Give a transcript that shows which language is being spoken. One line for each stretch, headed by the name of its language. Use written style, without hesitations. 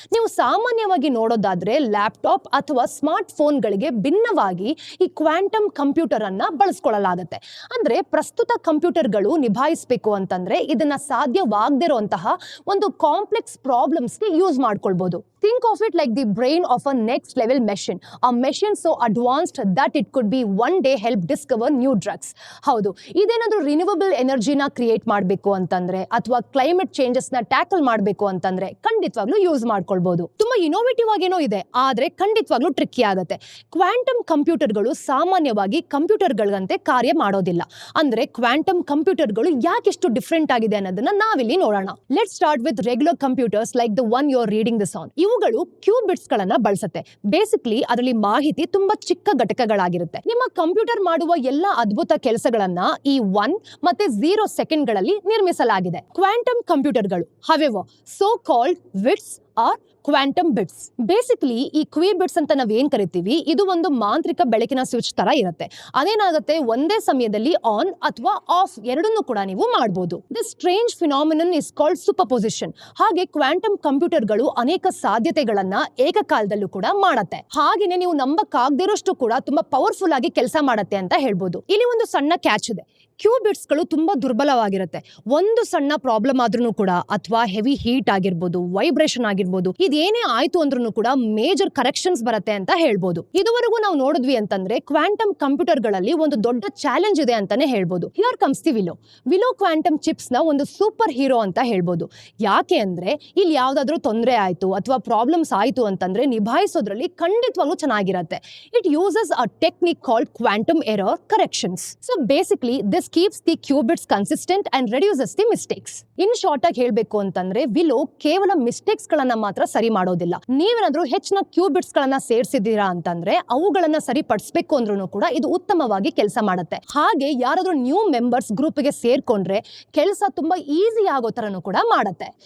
Kannada: ನೀವು ಸಾಮಾನ್ಯವಾಗಿ ನೋಡೋದಾದ್ರೆ ಲ್ಯಾಪ್ಟಾಪ್ ಅಥವಾ ಸ್ಮಾರ್ಟ್ ಫೋನ್ಗಳಿಗೆ ಭಿನ್ನವಾಗಿ ಈ ಕ್ವಾಂಟಮ್ ಕಂಪ್ಯೂಟರ್ ಅನ್ನ ಬಳಸ್ಕೊಳ್ಳಲಾಗುತ್ತೆ. ಅಂದ್ರೆ ಪ್ರಸ್ತುತ ಕಂಪ್ಯೂಟರ್ಗಳು ನಿಭಾಯಿಸಬೇಕು ಅಂತಂದ್ರೆ ಇದನ್ನ ಸಾಧ್ಯವಾಗದಿರುವಂತಹ ಒಂದು ಕಾಂಪ್ಲೆಕ್ಸ್ ಪ್ರಾಬ್ಲಮ್ಸ್ಗೆ ಯೂಸ್ ಮಾಡ್ಕೊಳ್ಬಹುದು.
English: Think of it like the brain of a next level machine. A machine so advanced that it could be one day help discover new drugs.
Kannada: ಹೌದು, ಇದೇನಾದ್ರೂ ರಿನ್ಯೂವಬಲ್ ಎನರ್ಜಿನ ಕ್ರಿಯೇಟ್ ಮಾಡಬೇಕು ಅಂತಂದ್ರೆ ಅಥವಾ ಕ್ಲೈಮೇಟ್ ಚೇಂಜಸ್ ನ tackle ಮಾಡಬೇಕು ಅಂತಂದ್ರೆ ಖಂಡಿತವಾಗ್ಲೂ use ಮಾಡ್ಕೊಳ್ಬಹುದು. ತುಂಬಾ ಇನೋವೇಟಿವ್ ಆಗೇನೋ ಇದೆ, ಆದ್ರೆ ಖಂಡಿತವಾಗ್ಲೂ ಟ್ರಿಕ್ಕಿ ಆಗುತ್ತೆ. ಕ್ವಾಂಟಮ್ ಕಂಪ್ಯೂಟರ್ಗಳು ಸಾಮಾನ್ಯವಾಗಿ ಕಂಪ್ಯೂಟರ್ಗಳಂತೆ ಕಾರ್ಯ ಮಾಡೋದಿಲ್ಲ. ಅಂದ್ರೆ ಕ್ವಾಂಟಮ್ ಕಂಪ್ಯೂಟರ್ಗಳು ಯಾಕೆಷ್ಟು ಡಿಫ್ರೆಂಟ್ ಆಗಿದೆ ಅನ್ನೋದನ್ನ ನಾವಿಲ್ಲಿ ನೋಡೋಣ.
English: Let's start with regular computers like the one you are reading this on.
Kannada: ಇವುಗಳು ಕ್ಯೂಬಿಟ್ಸ್ ಗಳನ್ನ ಬಳಸುತ್ತೆ. ಬೇಸಿಕಲಿ ಅದರಲ್ಲಿ ಮಾಹಿತಿ ತುಂಬಾ ಚಿಕ್ಕ ಘಟಕಗಳಾಗಿರುತ್ತೆ. ನಿಮ್ಮ ಕಂಪ್ಯೂಟರ್ ಮಾಡುವ ಎಲ್ಲಾ ಅದ್ಭುತ ಕೆಲಸಗಳನ್ನ ಈ 1 ಮತ್ತೆ 0 ಸೆಕೆಂಡ್ಗಳಲ್ಲಿ ನಿರ್ಮಿಸಲಾಗಿದೆ. ಕ್ವಾಂಟಮ್ ಕಂಪ್ಯೂಟರ್ಗಳು
English: however so called bits are
Kannada: quantum bits. Basically ಈ ಕ್ಯೂಬಿಟ್ಸ್ ಅಂತ ನಾವ್ ಏನ್ ಕರಿತೀವಿ ಇದು ಒಂದು ಮಾಂತ್ರಿಕ ಬೆಳಕಿನ ಸ್ವಿಚ್ ತರ ಇರುತ್ತೆ. ಅದೇನಾಗುತ್ತೆ ಒಂದೇ ಸಮಯದಲ್ಲಿ ಆನ್ ಅಥವಾ ಆಫ್ ಎರಡನ್ನೂ ಕೂಡ ನೀವು ಮಾಡಬಹುದು.
English: This strange phenomenon is called superposition.
Kannada: ಹಾಗೆ ಕ್ವಾಂಟಮ್ ಕಂಪ್ಯೂಟರ್ಗಳು ಅನೇಕ ಸಾಧ್ಯತೆಗಳನ್ನ ಏಕಕಾಲದಲ್ಲೂ ಕೂಡ ಮಾಡತ್ತೆ. ಹಾಗೇನೆ ನೀವು ನಂಬಕ್ಕಾಗದಿರೋಷ್ಟು ಕೂಡ ತುಂಬಾ ಪವರ್ಫುಲ್ ಆಗಿ ಕೆಲಸ ಮಾಡತ್ತೆ ಅಂತ ಹೇಳ್ಬೋದು. ಇಲ್ಲಿ ಒಂದು ಸಣ್ಣ ಕ್ಯಾಚ್ ಇದೆ. ಕ್ಯೂಬಿಟ್ಸ್ ಗಳು ತುಂಬಾ ದುರ್ಬಲವಾಗಿರುತ್ತೆ. ಒಂದು ಸಣ್ಣ ಪ್ರಾಬ್ಲಮ್ ಆದ್ರೂ ಕೂಡ ಅಥವಾ ಹೆವಿ ಹೀಟ್ ಆಗಿರ್ಬೋದು, ವೈಬ್ರೇಷನ್ ಆಗಿರ್ಬೋದು, ಇದೇನೇ ಆಯ್ತು ಅಂದ್ರೂ ಕೂಡ ಮೇಜರ್ ಕರೆಕ್ಷನ್ಸ್ ಬರುತ್ತೆ ಅಂತ ಹೇಳ್ಬೋದು. ಇದುವರೆಗೂ ನಾವು ನೋಡಿದ್ವಿ ಅಂತಂದ್ರೆ ಕ್ವಾಂಟಮ್ ಕಂಪ್ಯೂಟರ್ ಗಳಲ್ಲಿ ಒಂದು ದೊಡ್ಡ ಚಾಲೆಂಜ್ ಇದೆ ಅಂತಾನೆ ಹೇಳ್ಬೋದು.
English: Here comes the Willow.
Kannada: Willow quantum chips ನ ಒಂದು ಸೂಪರ್ ಹೀರೋ ಅಂತ ಹೇಳ್ಬೋದು. ಯಾಕೆ ಅಂದ್ರೆ ಇಲ್ಲಿ ಯಾವ್ದಾದ್ರು ತೊಂದರೆ ಆಯ್ತು ಅಥವಾ ಪ್ರಾಬ್ಲಮ್ಸ್ ಆಯ್ತು ಅಂತಂದ್ರೆ ನಿಭಾಯಿಸೋದ್ರಲ್ಲಿ ಖಂಡಿತವಾಗ್ಲೂ ಚೆನ್ನಾಗಿರತ್ತೆ.
English: It uses a technique called quantum error corrections. So basically this keeps the qubits consistent and reduces the mistakes.
Kannada: In short ಆಗಿ ಹೇಳ್ಬೇಕು ಅಂತಂದ್ರೆ ವಿಲೋ ಕೇವಲ ಮಿಸ್ಟೇಕ್ಸ್ ಗಳನ್ನ ಮಾತ್ರ ಸರಿ ಮಾಡೋದಿಲ್ಲ. ನೀವೇನಾದ್ರೂ ಹೆಚ್ಚಿನ ಕ್ಯೂಬಿಟ್ಸ್ ಗಳನ್ನ ಸೇರಿಸಿದ್ದೀರಾ ಅಂತಂದ್ರೆ ಅವುಗಳನ್ನ ಸರಿಪಡಿಸಬೇಕು ಅಂದ್ರೂ ಕೂಡ ಇದು ಉತ್ತಮವಾಗಿ ಕೆಲಸ ಮಾಡುತ್ತೆ. ಹಾಗೆ ಯಾರಾದ್ರೂ ನ್ಯೂ ಮೆಂಬರ್ಸ್ ಗ್ರೂಪ್ ಗೆ ಸೇರ್ಕೊಂಡ್ರೆ ಕೆಲಸ ತುಂಬಾ ಈಸಿ ಆಗೋ ತರನು ಕೂಡ ಮಾಡುತ್ತೆ.